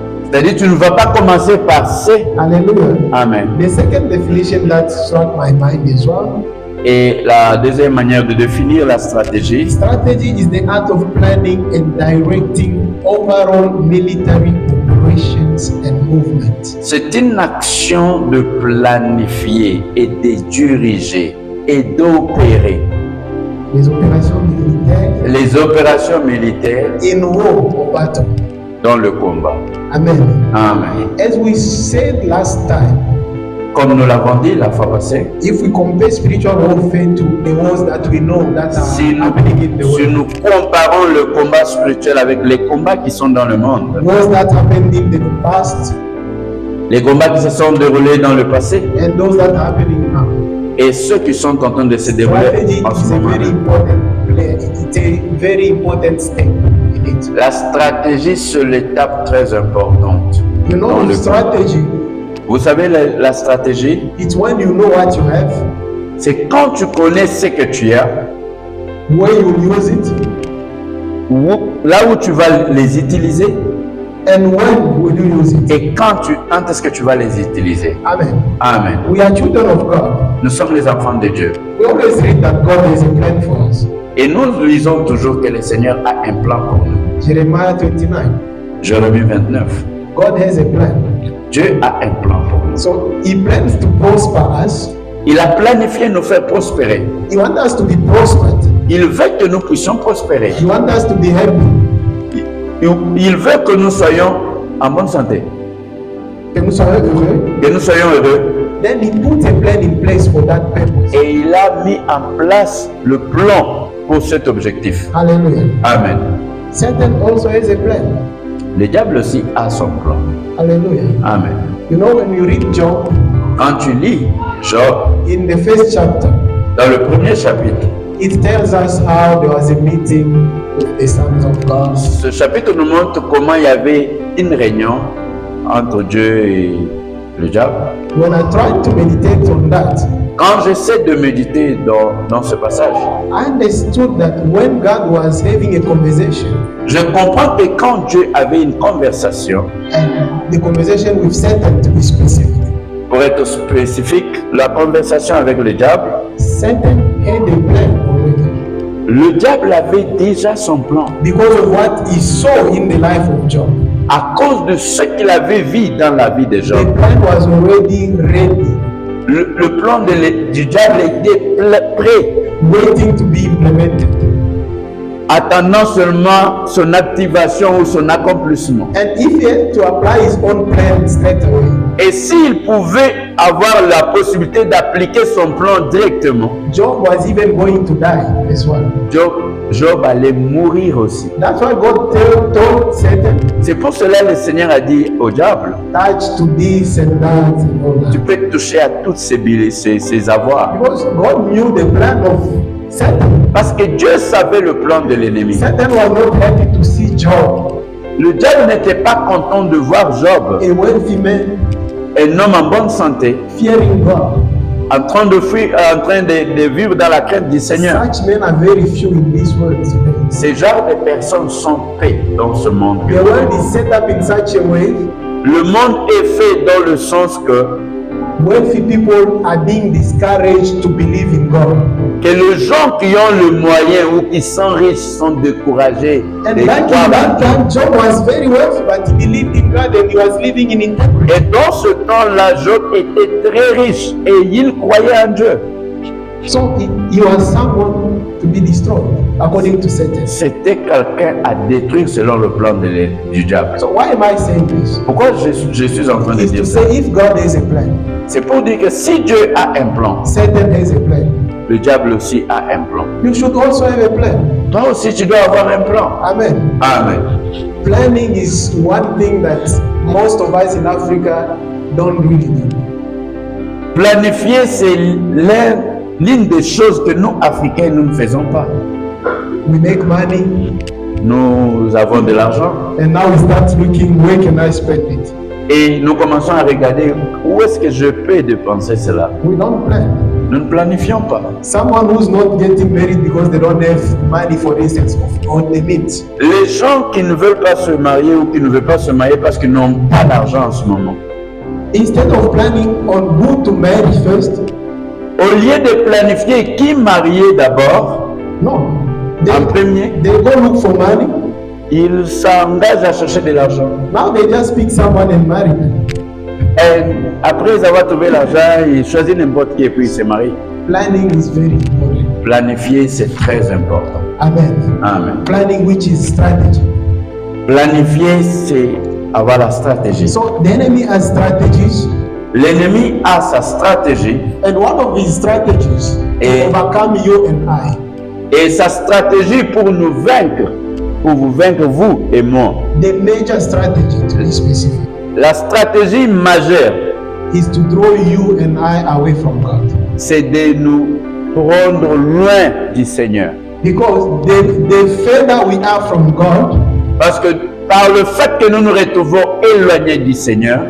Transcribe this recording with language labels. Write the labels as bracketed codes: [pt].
[fr] c'est-à-dire tu ne vas pas commencer par C. Hallelujah. Amen. [en] The second definition that struck my mind as well. [fr] Et la deuxième manière de définir la stratégie, [en] Strategy is the art of planning and directing overall military operations and movements. [fr] c'est une action de planifier et de diriger et d'opérer Les opérations militaires les opérations militaires [en] in war or battle. [fr] dans le combat. Amen. Amen. [en] As we said last time, [fr] comme nous l'avons dit la fois passée, [en] If we compare spiritual warfare to the wars that we know that are [fr] si [en] happening in the [fr] si [en] world, [fr] nous comparons le combat spirituel avec les combats qui sont dans le monde, [en] wars that happened in the past [fr] les combats qui se sont déroulés dans le passé [en] and those that are happening now, [fr] et ceux qui sont en train de se dérouler [en] strategy [fr] en ce [en] is a [fr] moment. [en] very important play. It's a very important step in it. [fr] La stratégie, c'est l'étape très importante. [en] You [fr] dans [en] know, [fr] le [en] strategy, [fr] Vous savez, la stratégie, [en] it's when you know what you have, [fr] c'est quand tu connais ce que tu as, [en] where you use it, [fr] là où tu vas les utiliser [en] and when will you use it. [fr] et quand est-ce que tu vas les utiliser. Amen. Amen. [en] We are children of God. [fr] Nous sommes les enfants de Dieu. [en] We always read that God has a plan for us. [fr] Et nous lisons toujours que le Seigneur a un plan pour nous. [en] Jeremiah 29. [fr] Jérémie 29. [en] God has a plan. [fr] Dieu a un plan pour nous. [en] So He plans to prosper us. [fr] Il a planifié nous faire prospérer. [en] He wants us to be prospered. [fr] Il veut que nous puissions prospérer. [en] He wants us to be happy. [fr] Il veut que nous soyons en bonne santé, Que nous soyons heureux. que nous soyons heureux. [en] Then He put a plan in place for that purpose. [fr] Et il a mis en place le plan pour cet objectif. Hallelujah. Amen. [en] Satan also has a plan. [fr] Le diable aussi a son plan. Hallelujah. Amen. [en] You know, when you read Job, [fr] Quand tu lis Job, [en] in the first chapter, [fr] dans le premier chapitre, [en] it tells us how there was a meeting with the sons of God. [fr] ce chapitre nous montre comment il y avait une réunion entre Dieu et le diable. [en] When I tried to meditate on that, [fr] Quand j'essaie de méditer dans ce passage, [en] I understood that when God was having a conversation, [fr] je comprends que quand Dieu avait une conversation, [en] and the conversation with Satan, to be specific, [fr] pour être spécifique, la conversation avec le diable, [en] Satan had a plan already [fr] le diable avait déjà son plan [en] because of what he saw in the life of Job. [fr] à cause de ce qu'il avait vu dans la vie de [en] The [fr] Job. [en] plan was already ready, [fr] Le plan du diable était prêt, [en] waiting to be implemented. [fr] attendant seulement son activation ou son accomplissement. [en] And if he had to apply his own plan straight away, [fr] Et s'il pouvait avoir la possibilité d'appliquer son plan directement, [en] Job was even going to die as well. [fr] Job allait mourir aussi. [en] That's why God told Satan, [fr] C'est pour cela que le Seigneur a dit au diable, [en] touch to this and that and all [fr] tu [en] that. [fr] peux toucher à toutes ces avoirs. [en] Because God knew the plan of Satan. [fr] Parce que Dieu savait le plan de l'ennemi. [en] Satan was not happy to see Job, [fr] Le diable n'était pas content de voir Job, [en] a wealthy man, [fr] un homme en bonne santé, [en] fearing God. [fr] en train de vivre dans la crainte du Seigneur. [en] Such men are very few in this world today. [fr] Ces genres de personnes sont peu dans ce monde. [en] The world is set up in such a way, [fr] Le monde est fait dans le sens que [en] wealthy people are being discouraged to believe in God. [fr] les gens qui ont le moyen ou qui sont riches sont découragés [en] And [fr] de [en] back [fr] croire [en] in [fr] en [en] that [fr] Dieu. [en] time, Job was very wealthy, but he believed in God and he was living in integrity. [fr] Et dans ce temps-là, Job était très riche et il croyait en Dieu. [en] So he was someone to be destroyed, according to Satan. [fr] C'était quelqu'un à détruire selon le plan du diable. [en] So why am I saying this? [fr] Pourquoi je suis en train de [en] Is to [fr] dire ça? [en] say if God has a plan, [fr] C'est pour dire que si Dieu a un plan, [en] Satan has a plan. [fr] le diable aussi a un plan. [en] You should also have a plan. [fr] Toi aussi, tu dois avoir un plan. Amen. Amen. [en] Planning is one thing that most of us in Africa don't really do. [fr] Planifier, c'est l'une des choses que nous, Africains, nous ne faisons pas. [en] We make money [fr] Nous avons de l'argent [en] and now we start looking where can I spend it. [fr] et nous commençons à regarder où est-ce que je peux dépenser cela. [en] We don't plan. [fr] Nous ne planifions pas. [en] Someone who's not getting married because they don't have money, for instance, on the means. [fr] Les gens qui ne veulent pas se marier ou qui ne veulent pas se marier parce qu'ils n'ont pas d'argent en ce moment, [en] Instead of planning on who to marry first, [fr] au lieu de planifier qui marier d'abord, [en] no. [fr] en premier, [en] They go look for money. [fr] ils s'engagent à chercher de l'argent. [en] Now they just pick someone and marry them. [fr] Et après avoir trouvé l'argent, ils choisissent n'importe qui et puis ils se marient. [en] Planning is very important. [fr] Planifier, c'est très important. Amen. Amen. [en] Planning, which is strategy. [fr] Planifier, c'est avoir la stratégie. [en] So the enemy has strategies. [fr] L'ennemi a sa stratégie [en] and one of his strategies [fr] Et- [en] to overcome you and I [fr] et sa stratégie pour nous vaincre, pour vous vaincre vous et moi. [en] the major strategy, to be specific, [fr] La stratégie majeure, [en] is to draw you and I away from God. [fr] c'est de nous prendre loin du Seigneur. [en] Because the further we are from God, [fr] Parce que par le fait que nous nous retrouvons éloignés du Seigneur,